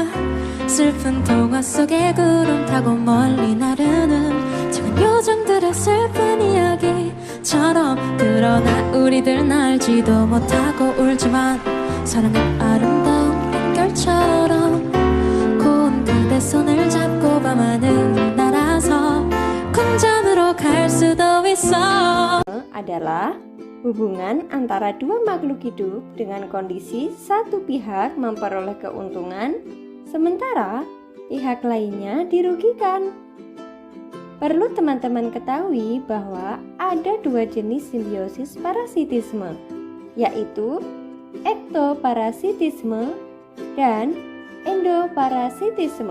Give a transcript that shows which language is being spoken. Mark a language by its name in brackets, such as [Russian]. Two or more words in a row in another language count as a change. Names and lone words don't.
[Korean] 슬픈 동화 속에 구름 타고 멀리 나르는 작은 요정들의 슬픈 이야기처럼 그러나 우리들은 알지도 못하고 울지만 사랑은 아름다운 물결처럼 고운 그대 손을 잡고 밤하늘을 날아서 궁전으로 갈 수도 있어. [Indonesian] adalah hubungan antara dua makhluk hidup dengan kondisi satu pihak memperoleh keuntungan, sementara pihak lainnya dirugikan. Perlu teman-teman ketahui bahwa ada dua jenis simbiosis parasitisme, yaitu ektoparasitisme dan endoparasitisme.